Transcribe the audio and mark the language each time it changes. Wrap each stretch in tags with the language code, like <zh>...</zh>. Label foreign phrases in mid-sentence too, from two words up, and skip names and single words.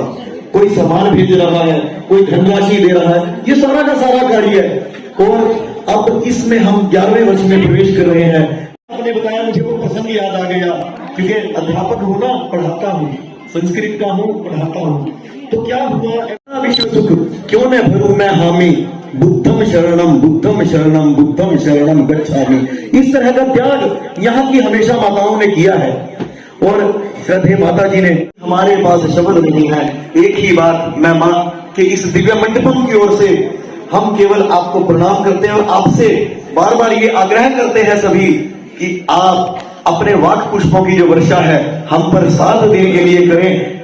<hi>कोई सामान भेज रहा है, कोई धनराशि दे रहा है, ये सारा का सारा कार्य है। और अब इसमें हम 11वें वर्ष में प्रवेश कर रहे हैं। आपने बताया, मुझे वो प्रसंग याद आ गया, क्योंकि अध्यापक हूं ना, पढ़ाता हूं, संस्कृत का हूं, पढ़ाता हूं। तो क्या हुआ, विश्व सुख क्यों न भरूं मैं हामी,</hi> <pi>बुद्धम शरणम बुद्धम शरणम बुद्धम शरणम गच्छामि।</pi> <hi>इस तरह का त्याग यहाँ की हमेशा माताओं ने किया है। और श्रद्धेय माता जी ने, हमारे पास शब्द नहीं है, एक ही बात, मैं मां के इस दिव्य मंडपम की ओर से हम केवल आपको प्रणाम करते हैं और आपसे बार बार ये आग्रह करते हैं सभी कि आप अपने वाक पुष्पों की जो वर्षा है हम पर साथ देने के लिए करें।</hi>